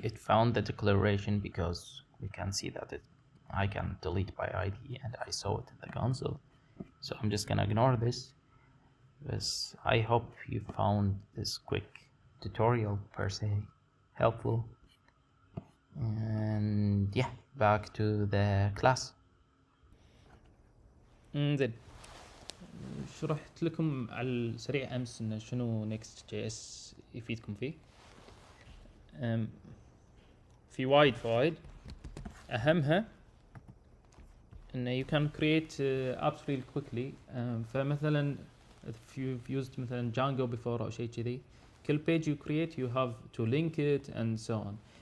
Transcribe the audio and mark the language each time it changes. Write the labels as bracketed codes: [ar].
[en] It found the declaration because we can see that I can delete by ID, and I saw it in the console. So I'm just gonna ignore this. Because I hope you found this quick tutorial per se helpful. And yeah, back to the class. [ar] زين، شرحت لكم على السريع امس انه شنو Next.js يفيدكم فيه. في وايد فوائد، اهمها انه [en] you can create apps really quickly. [ar] فمثلا [en] if you've used [ar] مثلا [en] Django before [ar] او شيء كذي، كل [en] page you create you have to link it and so on.